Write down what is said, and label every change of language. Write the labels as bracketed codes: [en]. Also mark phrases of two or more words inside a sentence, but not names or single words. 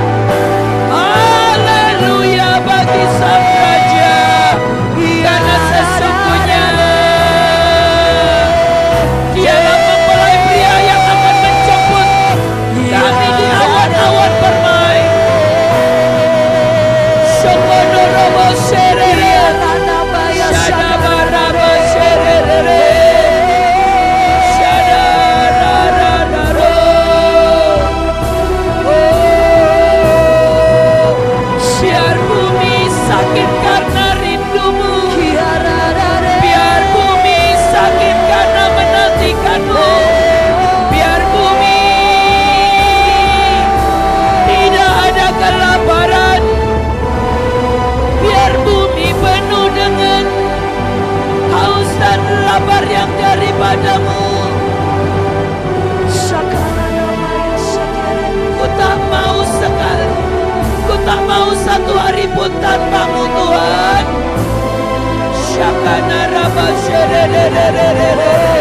[id] Haleluya bagi Sang Raja, karena sesungguhnya Dialah mempelai pria yang akan menjemput kami di awan-awan permai. Shokononomo serere, Shadabaraba serere, Shadararararo. Biar bumi sakit karena rindumu, biar bumi sakit karena menantikanmu, biar bumi tidak ada kelaparan, biar bumi penuh dengan haus dan lapar yang daripadamu. Ku tak mau sekali, ku tak mau satu hari pun tanpamu Tuhan. Shakana raba shererererere.